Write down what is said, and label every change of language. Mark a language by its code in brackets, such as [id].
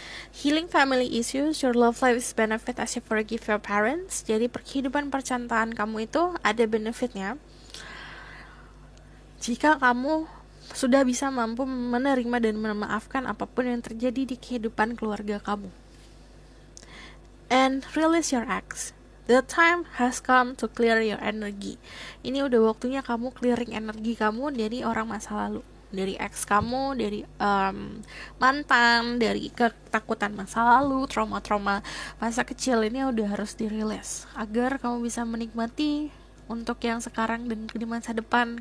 [en] Healing family issues, your love life is benefit as you forgive your parents. [id] Jadi kehidupan percintaan kamu itu ada benefitnya jika kamu sudah bisa mampu menerima dan memaafkan apapun yang terjadi di kehidupan keluarga kamu. [en] And release your ex. The time has come to clear your energy. [id] Ini udah waktunya kamu clearing energi kamu dari orang masa lalu, dari ex kamu, dari mantan, dari ketakutan masa lalu, trauma-trauma masa kecil. Ini udah harus dirilis agar kamu bisa menikmati untuk yang sekarang dan di masa depan.